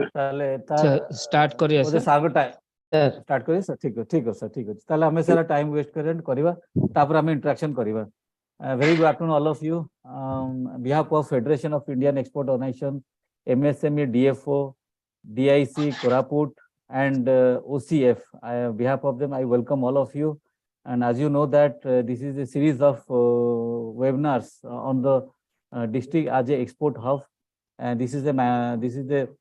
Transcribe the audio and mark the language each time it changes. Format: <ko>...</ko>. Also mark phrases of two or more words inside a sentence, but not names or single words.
<or>ତାହେଲେ start କରିବା ବୋଧେ sir.</or> <en>sir time Sir.</en> <or>ଷ୍ଟାର୍ଟ କରି ସାର୍ ଠିକ ଅଛି ସାର୍ ଠିକ ଅଛି ତାହେଲେ ଆମେ ସାରା ଟାଇମ୍ ୱେଷ୍ଟ କରିବା ତାପରେ ଆମେ ଇଣ୍ଟରାକ୍ସନ କରିବା</or> <en>very good afternoon all of you behalf of Federation of Indian Export Organization MSME DFO DIC Koraput and OCF behalf of them I welcome all of you and as you know that this is a series of webinars on the district as a export hub and this is the</en>